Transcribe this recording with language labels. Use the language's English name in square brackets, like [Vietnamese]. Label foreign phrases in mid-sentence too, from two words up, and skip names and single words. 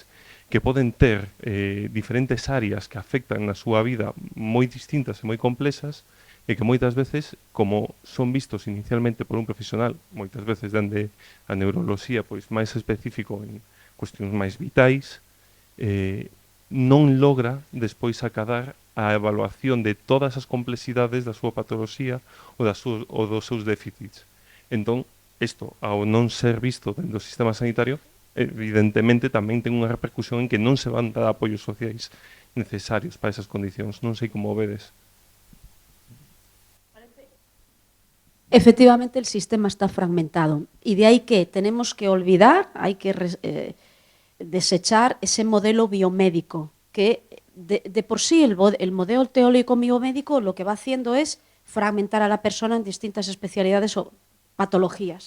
[Galician] que poden ter diferentes áreas que afectan na súa vida moi distintas e moi complexas, e que moitas veces, como son vistos inicialmente por un profesional, moitas veces dende a neuroloxía pois máis específico en cuestións máis vitais, non logra despois acadar a evaluación de todas as complexidades da súa patoloxía ou dos seus déficits. Entón, isto, ao non ser visto dentro do sistema sanitario, evidentemente tamén ten unha repercusión en que non se van dar apoios sociais necesarios para esas condicións. Non sei como o vedes. [Spanish] Efectivamente, el sistema está fragmentado y de ahí que tenemos que olvidar, hay que desechar ese modelo biomédico que de por sí el modelo teórico biomédico lo que va haciendo es fragmentar a la persona en distintas especialidades o patologías.